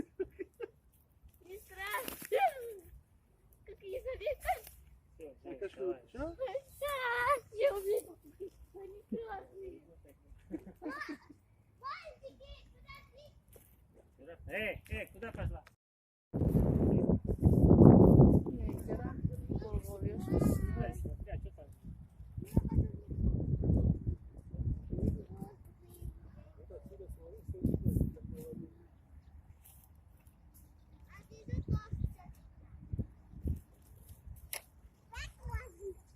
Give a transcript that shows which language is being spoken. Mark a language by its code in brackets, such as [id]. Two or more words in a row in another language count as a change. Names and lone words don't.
[ru] Не страшно. Как Елизавета. Это что, что? Я увидела. Они классные. Мальчики, подожди. Куда пошла? [tr] Neyse, bol bol yiyor. [ru] Смотри, что там? А ты же тоже сейчас. Так ложись.